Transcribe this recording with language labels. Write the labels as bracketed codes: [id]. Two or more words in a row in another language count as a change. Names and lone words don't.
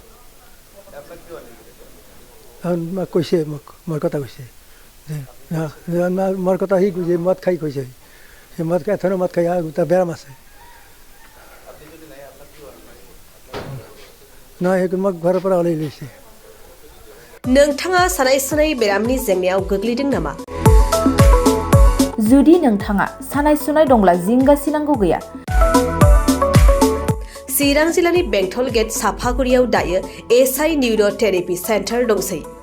[as] কৈছে মোক মোৰ কথা কৈছে যে মোৰ কথা সি কৈছে, মদ খাই কৈছে, সেই মদ খাই মদ খাই গোটা বেৰাম আছে নহয়, সেইটো মোক ঘৰৰ পৰা ওলাই লৈছে। [brx] नोंथाङा सानाय सुनाय बेरामनि जेंनायाव गोग्लैदों नामा? जुदि नोंथाङा सानाय सुनाय दंब्ला जिंगासिनांगौ गैया। चिरां जिल्लानि बेंटल गेट साफागुरियाव दायो एसआइ निउर' थेरापि सेन्टार दंसै।